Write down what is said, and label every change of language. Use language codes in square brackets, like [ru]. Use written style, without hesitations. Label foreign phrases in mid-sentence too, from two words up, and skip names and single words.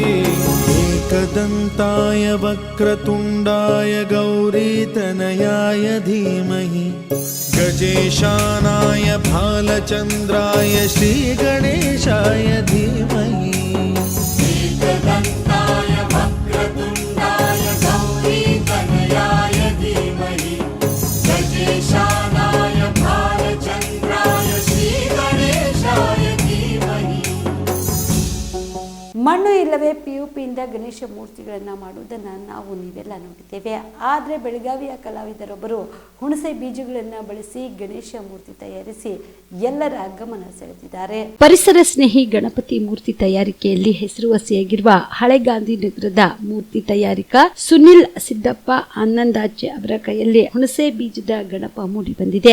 [sa] एकदन्ताय वक्रतुण्डाय गौरीतनयाय धीमहि गजेशानाय भालचन्द्राय श्रीगणेशाय धीमहि एकदन्ताय वक्रतुण्डाय गौरीतनयाय धीमहि गजेशानाय भालचन्द्राय श्रीगणेशाय धीमहि. [kn] ಮಣ್ಣು ಇಲ್ಲವೇ ಪಿಯುಪಿಯಿಂದ ಗಣೇಶ ಮೂರ್ತಿಗಳನ್ನು ಮಾಡುವುದನ್ನು ನಾವು ನೀವೆಲ್ಲ ನೋಡಿದ್ದೇವೆ. ಆದರೆ ಬೆಳಗಾವಿಯ ಕಲಾವಿದರೊಬ್ಬರು ಹುಣಸೆ ಬೀಜಗಳನ್ನು ಬಳಸಿ ಗಣೇಶ ಮೂರ್ತಿ ತಯಾರಿಸಿ ಎಲ್ಲರ ಗಮನ ಸೆಳೆದಿದ್ದಾರೆ. ಪರಿಸರ ಸ್ನೇಹಿ ಗಣಪತಿ ಮೂರ್ತಿ ತಯಾರಿಕೆಯಲ್ಲಿ ಹೆಸರುವಾಸಿಯಾಗಿರುವ ಹಳೆ ಗಾಂಧಿನಗರದ ಮೂರ್ತಿ ತಯಾರಿಕ ಸುನಿಲ್ ಸಿದ್ದಪ್ಪ ಆನಂದಾಚೆ ಅವರ ಕೈಯಲ್ಲಿ ಹುಣಸೆ ಬೀಜದ ಗಣಪ ಮೂಡಿ ಬಂದಿದೆ.